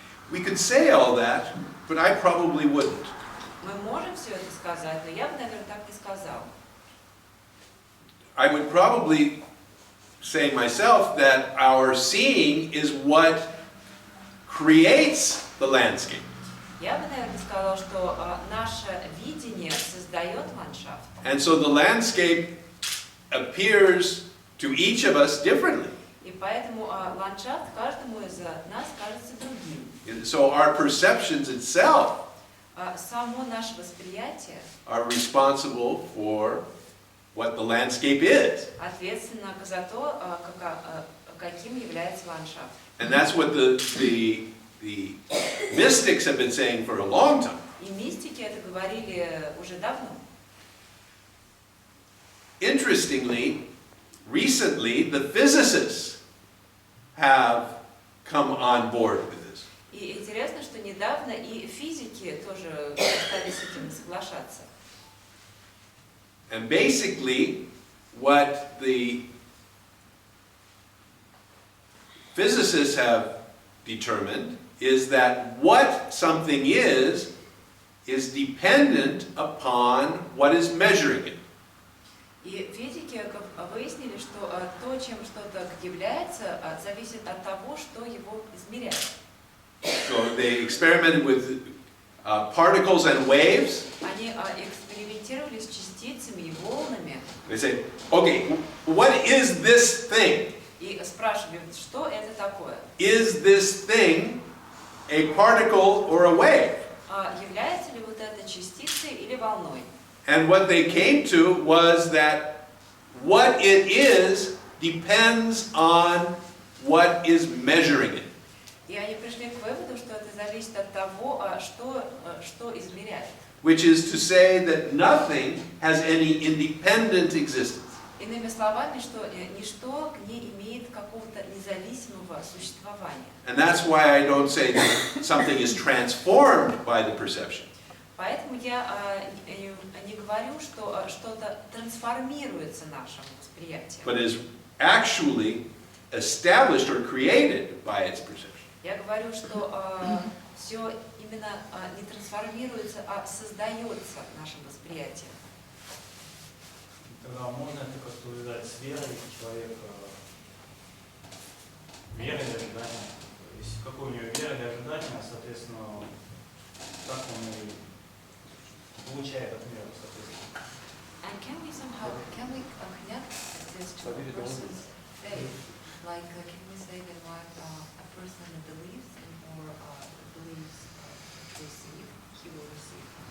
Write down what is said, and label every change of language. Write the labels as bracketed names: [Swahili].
[English] We could say all that, but I probably wouldn't. [Russian] Мы можем все это сказать, но я бы, наверное, так не сказала. [English] I would probably say myself that our seeing is what creates the landscape. [Russian] Я бы, наверное, сказала, что наше видение создает ландшафт. [English] And so the landscape appears to each of us differently. [Russian] И поэтому ландшафт каждому из нас кажется другим. [English] So our perceptions itself [Russian] Само наше восприятие [English] are responsible for what the landscape is. [Russian] ответственно за то, каким является ландшафт. [English] And that's what the mystics have been saying for a long time. [Russian] И мистики это говорили уже давно. [English] Interestingly, recently the physicists have come on board with this. [Russian] И интересно, что недавно и физики тоже стали с этим соглашаться. [English] And basically, what the physicists have determined is that what something is dependent upon what is measuring it. [Russian] И физики выяснили, что то, чем что-то является, зависит от того, что его измеряет. [English] So they experimented with particles and waves. [Russian] Они экспериментировали с частицами и волнами. [English] They said, okay, what is this thing? [Russian] И спрашивали, что это такое? [English] Is this thing a particle or a wave? [Russian] Является ли вот это частицей или волной? [English] And what they came to was that what it is depends on what is measuring it. [Russian] И они пришли к выводу, что это зависит от того, что измеряет. [English] Which is to say that nothing has any independent existence. [Russian] Иными словами, что ничто не имеет какого-то независимого существования. [English] And that's why I don't say that something is transformed by the perception. [Russian] Поэтому я не говорю, что что-то трансформируется нашим восприятием. [English] but is actually established or created by its perception. [Russian] Я говорю, что все именно не трансформируется, а создается нашим восприятием. Тогда можно это как-то увязать с верой человека, верой и ожиданием. Если какой у него вера или ожидание, соответственно, как он и получает от мира, соответственно. [English] And can we connect this to a person's faith? Like, can we say that what a person believes in or believes receive, he will receive?